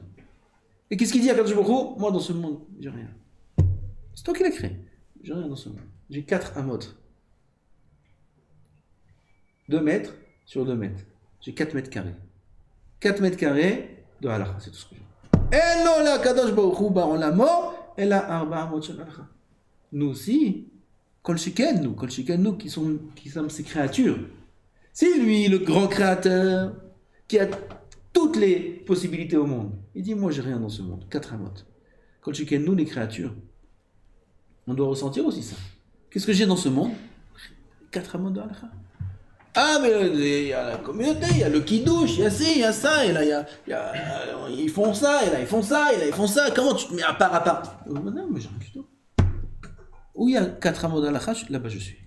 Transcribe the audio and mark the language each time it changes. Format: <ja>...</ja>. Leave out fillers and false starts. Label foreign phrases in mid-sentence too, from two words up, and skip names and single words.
<fr>Et qu'est-ce qu'il dit à</fr> <he>קדוש ברוך הוא?</he> <fr>Moi dans ce monde, j'ai rien. C'est toi qui l'as créé. J'ai rien dans ce monde. J'ai 4 amot. 2 mètres sur 2 mètres. J'ai 4 mètres carrés. 4 mètres carrés de halakha, c'est tout ce que j'ai.</fr> <he>אין לו לקדוש ברוך הוא בעולמו אלא ארבע אמות של הלכה.</he> <fr>Nous aussi,</fr> <he>כל שכן</he> <fr>nous qui sommes ces créatures. C'est lui le grand créateur qui a toutes les possibilités au monde. Il dit, moi j'ai rien dans ce monde. 4 amot.</fr> <he>כל שכן</he> <fr>nous les créatures. On doit ressentir aussi ça. Qu'est-ce que j'ai dans ce monde? 4 amot de halakha. Ah, mais il y a la communauté, il y a le kidouche, il y a ci, il y a ça, et là, ils font ça, et là, ils font ça, et là, ils font ça. Comment tu te mets à part? Non, mais j'ai rien du tout. Où il y a 4 amot d'halakha, là-bas je suis.</fr>